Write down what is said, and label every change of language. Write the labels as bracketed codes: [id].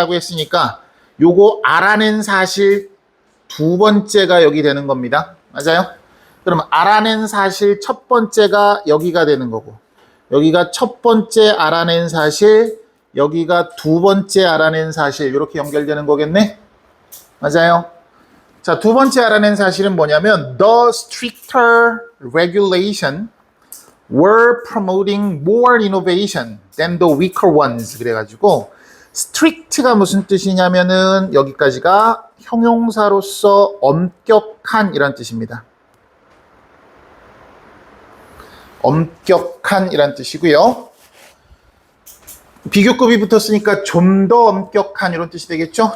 [ko] 라고 했으니까 요거 알아낸 사실 두 번째가 여기 되는 겁니다. 맞아요? 그럼 알아낸 사실 첫 번째가 여기가 되는 거고, 여기가 첫 번째 알아낸 사실, 여기가 두 번째 알아낸 사실, 이렇게 연결되는 거겠네? 맞아요? 자, 두 번째 알아낸 사실은 뭐냐면 [en] the stricter regulation were promoting more innovation than the weaker ones. [ko] 그래가지고 strict가 무슨 뜻이냐면은 여기까지가 형용사로서 엄격한 이란 뜻입니다. 엄격한 이란 뜻이고요. 비교급이 붙었으니까 좀 더 엄격한 이런 뜻이 되겠죠?